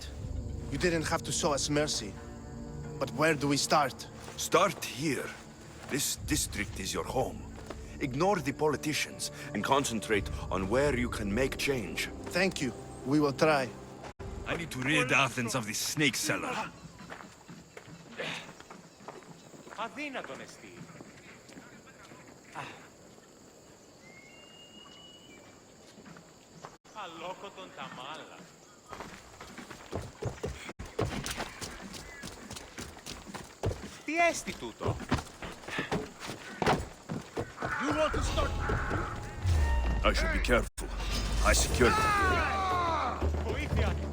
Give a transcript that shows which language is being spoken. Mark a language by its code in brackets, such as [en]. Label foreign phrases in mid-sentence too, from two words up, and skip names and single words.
[en] You didn't have to show us mercy. But where do we start? Start here. This district is your home. Ignore the politicians and concentrate on where you can make change. Thank you. We will try. I need to rid Athens of this snake seller. [el] Αδύνατον εστί. Αλόκοτον τα μάλα. Τι έστι τούτο? [en] You want to start? I should be careful. I secured them. Βοήθεια!